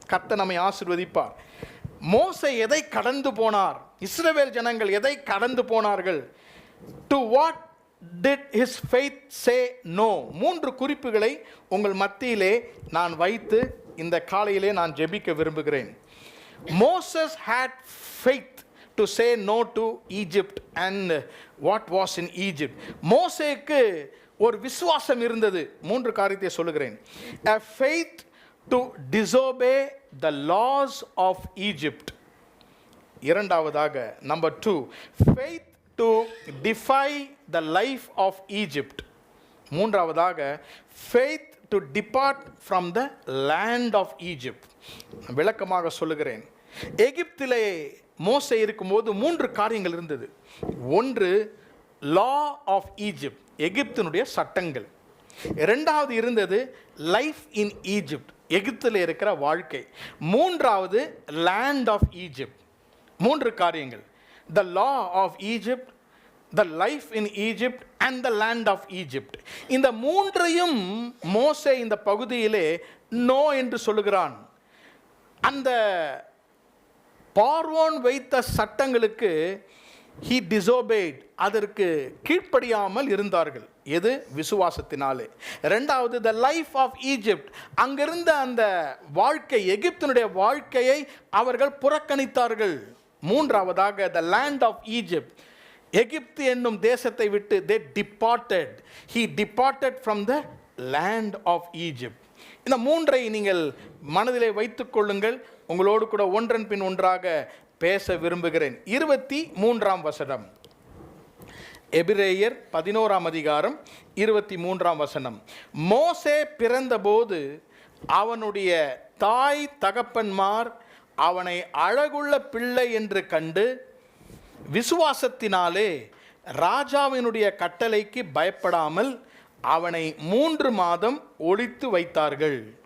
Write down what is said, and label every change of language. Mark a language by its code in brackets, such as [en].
[ta] கர்த்தர் நம்மை ஆசீர்வதிப்பார். மோசே எதை கடந்து போனார்? இஸ்ரவேல் ஜனங்கள் எதை கடந்து போனார்கள்? [en] To what did his faith say no? [ta] 3 குறிப்புகளை உங்கள் மத்தியிலே நான் வைத்து இந்த காலையிலே நான் ஜெபிக்க விரும்புகிறேன். [en] Moses had faith to say no to Egypt and what was in Egypt. [ta] மோசேக்கு ஒரு விசுவாசம் இருந்தது. 3 காரியத்தை சொல்லுகிறேன். [en] A faith to disobey the laws of Egypt. [ta] இரண்டாவதாக [en] number 2, faith to defy the life of Egypt. [ta] மூன்றாவதாக [en] faith to depart from the land of Egypt. [ta] விளக்கமாக சொல்லுகிறேன். எகிப்திலே மோசே இருக்கும்போது 3 காரியங்கள் இருந்தது. ஒன்று [en] law of Egypt, [ta] எகிப்தினுடைய சட்டங்கள். இரண்டாவது இருந்தது [en] life in Egypt, [ta] எகிப்தில் இருக்கிற வாழ்க்கை. மூன்றாவது [en] land of Egypt. [ta] 3 காரியங்கள். [en] The law of Egypt, the life in Egypt and the land of Egypt. [ta] இந்த 3ஐயும் மோசே இந்த பகுதியிலே நோ என்று சொல்லுகிறான். அந்த பார்வோன் வைத்த சட்டங்களுக்கு [en] he disobeyed, [ta] அதற்கு கீழ்ப்படியாமல் இருந்தார்கள். எது? விசுவாசத்தினாலே. இரண்டாவது [en] the life of Egypt, [ta] அங்கிருந்த அந்த வாழ்க்கை, எகிப்தினுடைய வாழ்க்கையை அவர்கள் புறக்கணித்தார்கள். மூன்றாவதாக [en] the land of Egypt, [ta] எகிப்து என்னும் தேசத்தை விட்டு [en] they departed, he departed from the land of Egypt. [ta] இந்த 3ஐ நீங்கள் மனதிலே வைத்துக் கொள்ளுங்கள். உங்களோடு கூட ஒன்றன் பின் ஒன்றாக பேச விரும்புகிறேன். 23ஆம் வசனம், எபிரேயர் 11ஆம் அதிகாரம் 23ஆம் வசனம். மோசே பிறந்தபோது அவனுடைய தாய் தகப்பன்மார் அவனை அழகுள்ள பிள்ளை என்று கண்டு விசுவாசத்தினாலே ராஜாவினுடைய கட்டளைக்கு பயப்படாமல் அவனை 3 மாதம் ஒளித்து வைத்தார்கள்.